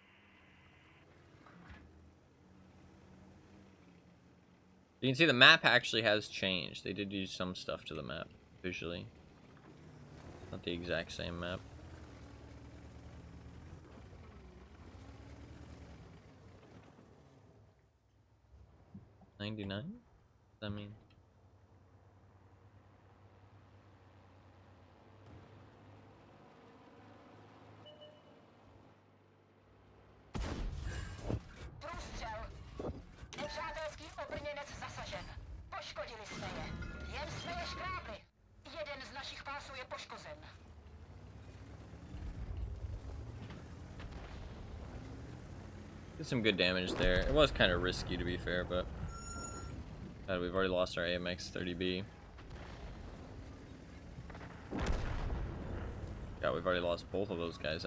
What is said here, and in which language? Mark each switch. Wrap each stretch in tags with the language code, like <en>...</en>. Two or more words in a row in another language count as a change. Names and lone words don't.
<en>You can see the map actually has changed. They did do some stuff to the map, visually. Not the exact same map. $99? What does that mean?</en> <cs>Průstřel. Nepřátelský obrněnec zasažen. Poškodili jsme je. Jen jsme je škrábli. Jeden z našich pásů je poškozen.</cs> <en>Did some good damage there. It was kind of risky, to be fair, but... God, we've already lost our AMX 30B. God, we've already lost both of those guys.</en>